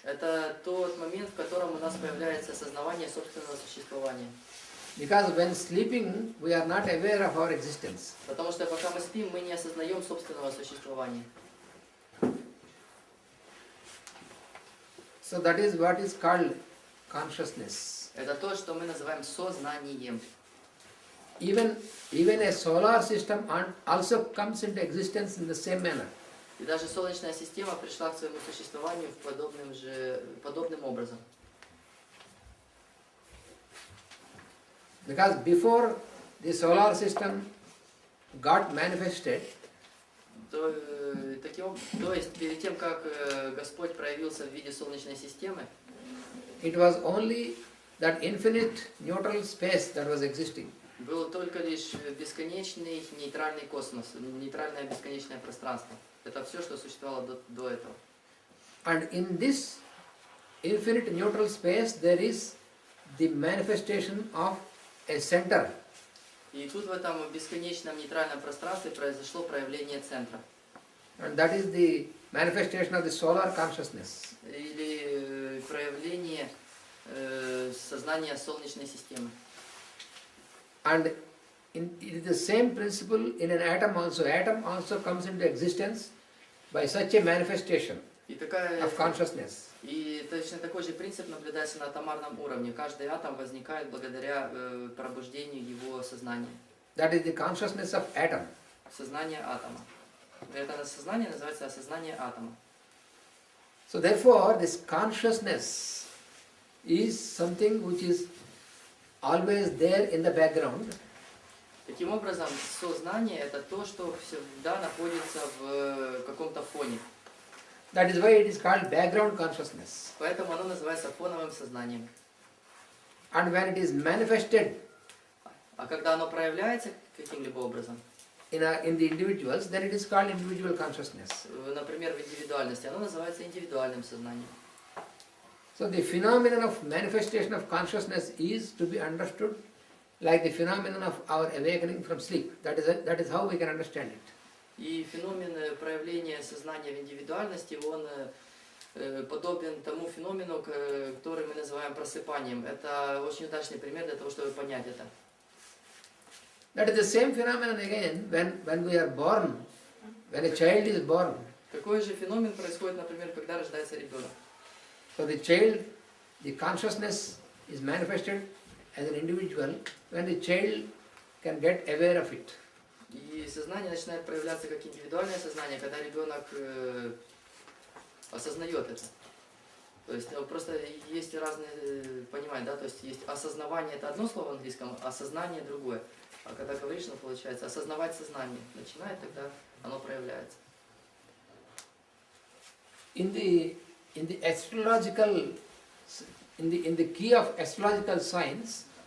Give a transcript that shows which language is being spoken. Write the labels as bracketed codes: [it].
[ru] Это тот момент, в котором у нас появляется осознавание собственного существования. [en] Because when sleeping, we are not aware of our existence. [ru] Потому что пока мы спим, мы не осознаем собственного существования. [en] So that is what is called consciousness. [ru] Это то, что мы называем сознанием. [en] Even a solar system also comes into existence in the same manner. [ru] И даже Солнечная система пришла к своему существованию подобным образом. [en] Because before the solar system got manifested, [ru] То есть перед тем, как Господь проявился в виде Солнечной системы, [en] it was only that infinite neutral space that was existing. [ru] был только лишь бесконечный нейтральный космос, нейтральное бесконечное пространство. Это все, что существовало до этого. [en] And in this infinite neutral space there is the manifestation of a center. [ru] И тут в этом бесконечном нейтральном пространстве произошло проявление центра. [en] And that is the manifestation of the solar consciousness. [ru] Или проявление сознания Солнечной системы. [en] And it is the same principle in an atom also. Atom also comes into existence by such a manifestation of consciousness. [ru] И точно такой же принцип наблюдается на атомарном уровне. Каждый атом возникает благодаря пробуждению его сознания. [en] That is the consciousness of atom. [ru] Сознание атома. Это сознание называется осознание атома. [en] So therefore, this consciousness is something which is always there in the background. [ru] Таким образом, сознание это то, что всегда находится в каком-то фоне. [en] That is why it is called background consciousness. [ru] Поэтому оно называется фоновым сознанием. [en] And when it is manifested [ru] А когда оно проявляется каким-либо образом, [en] in the individuals, then it is called individual consciousness. [ru] например, в индивидуальности, оно называется индивидуальным сознанием. [en] So the phenomenon of manifestation of consciousness is to be understood like the phenomenon of our awakening from sleep. That is how we can understand it. [ru] И феномен проявления сознания в индивидуальности, он подобен тому феномену, который мы называем просыпанием. Это очень удачный пример для того, чтобы понять это. [en] That is the same phenomenon again when we are born, when a child is born. [ru] Такой же феномен происходит, например, когда рождается ребенок. [en] So the child, the consciousness is manifested as an individual when the child can get aware of it. [ru] И сознание начинает проявляться как индивидуальное сознание, когда ребенок осознает это. То есть просто есть разные понимания, да, то есть есть осознавание, это одно слово в английском, осознание другое. А когда говоришь, ну, получается, осознавать сознание начинает, тогда оно проявляется. [en] In the astrological, in the key of astrological science,